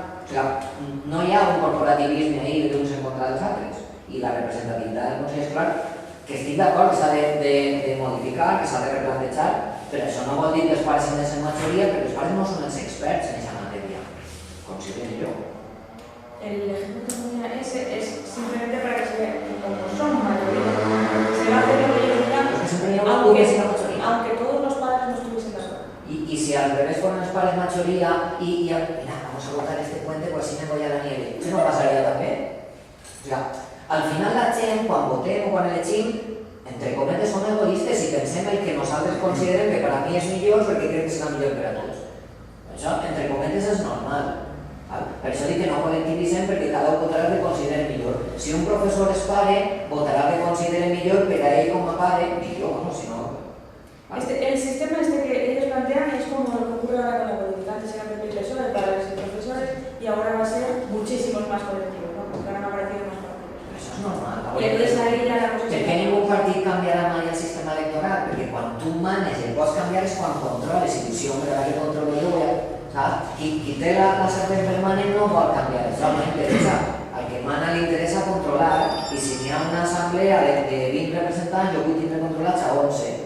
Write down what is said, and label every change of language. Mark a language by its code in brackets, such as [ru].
[ca] O sigui, no hi ha un corporativisme ahí d'uns en contra dels altres. I la representativitat del Consell Escolar, que estic d'acord que s'ha de modificar, que s'ha de replantejar, però això no vol dir que els pares han de ser majoria, perquè els pares no són els experts en aquesta matèria. [es] Considero yo. El ejemplo que ponía ese es simplemente para que se vea que como son mayoría, se va a hacer aunque todos los padres no estuviesen de acuerdo. Y si al revés fueran los padres mayoría mira, vamos a votar este puente, pues así me voy a la nieve. ¿Eso no pasaría también? O sea, al final [ca] la gent, quan votem o quan elegim, entre cometes som egoistes i pensem el que nosaltres considerem que per a mi és millor perquè crec que serà millor per a tots. Això, entre cometes, és normal. Per això dic que no col·lectivitzem perquè cada un votarà el que considera millor. Si un professor és pare, votarà el que considera millor per a ell com a pare, millor, no, si no... [es] El sistema que ellos plantean es como lo que ocurre ahora con la política. Antes eran profesores, padres y profesores, y ahora va a ser muchísimos más colectivos, ¿no? Porque ahora han aparecido más partidos. [ca] Això és normal. [es] Y entonces ahí ya la cosa... [ca] Per què ningú partit canviarà mai el sistema electoral? Perquè quan tu manes i el pots canviar és quan controles. Si dius, sí, home, ara que controlo jo, qui té la servei permanent no vol canviar això, no interessa. Al que mana li interessa controlar, i si hi ha una assemblea de 20 representants, jo vull tindre controlats a 11.